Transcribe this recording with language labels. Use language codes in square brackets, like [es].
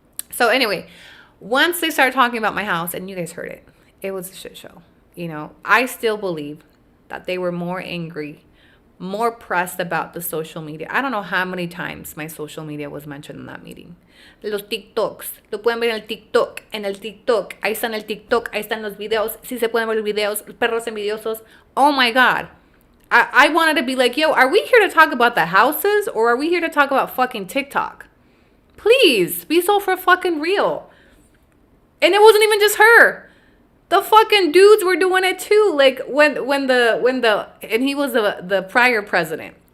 [en] So anyway, once they started talking about my house, and you guys heard it, it was a shit show. You know, I still believe that they were more angry, more pressed about the social media. I don't know how many times my social media was mentioned in that meeting. [es] Los TikToks. Lo pueden ver en el TikTok. En el TikTok. Ahí está en el TikTok. Ahí están los videos. Sí se pueden ver los videos. Perros envidiosos. [en] Oh my God. I wanted to be like, yo, are we here to talk about the houses or are we here to talk about fucking TikTok? Please, be so for fucking real. And it wasn't even just her. The fucking dudes were doing it too. Like when and he was the prior president.